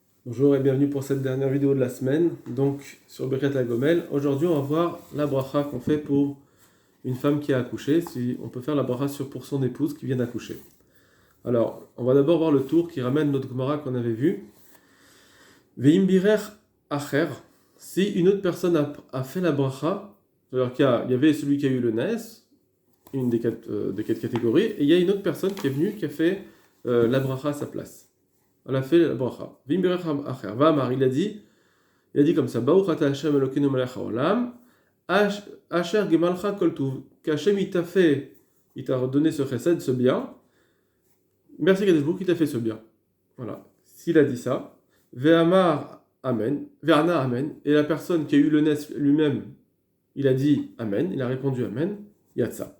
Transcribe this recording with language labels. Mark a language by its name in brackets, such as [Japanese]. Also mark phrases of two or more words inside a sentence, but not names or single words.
[French] Bonjour et bienvenue pour cette dernière vidéo de la semaine, donc sur Birkat HaGomel. Aujourd'hui, on va voir la bracha qu'on fait pour une femme qui a accouché, si on peut faire la bracha pour son épouse qui vient d'accoucher. Alors, on va d'abord voir le tour qui ramène notre Gemara qu'on avait vu. [Hebrew] ואם בירך אחר, [French] si une autre personne a fait la bracha, alors il y avait celui qui a eu le nes, une des quatre catégories, et il y a une autre personne qui est venue qui a fait la bracha à sa place. Elle a fait la bracha. [Hebrew] ואם בירך אחר ואמר, [French] il a dit comme ça, [Hebrew] ברוך אתה השם אלוקינו מלך העולם אשר גמלך כל טוב, [French] qu'Hashem il t'a donné ce chesed, ce bien. Merci Kadosh Baruch Hu, il t'a fait ce bien. Voilà. S'il a dit ça, [Hebrew] ואמר אמן וענה אמן, [French] et la personne qui a eu le nes lui-même, il a dit Amen, il a répondu Amen, Yatsa.